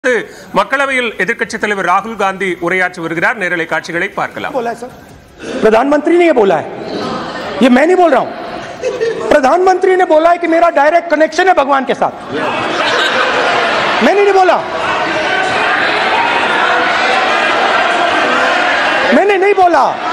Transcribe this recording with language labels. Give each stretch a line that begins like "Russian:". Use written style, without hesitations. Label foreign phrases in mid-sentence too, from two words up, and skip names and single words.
Tamil: மக்களவையில் எதிர்க்கட்சித் தலைவர் ராகுல் காந்தி உரையாற்றி வருகிறார். நேரலை காட்சிகளை பார்க்கலாம்.
Hindi: बोला है सर, प्रधानमंत्री ने ये बोला है, ये मैं नहीं बोल रहा हूं। प्रधानमंत्री ने बोला है कि मेरा
English: direct connection
Hindi: है भगवान के साथ। मैंने नहीं बोला, मैंने नहीं बोला।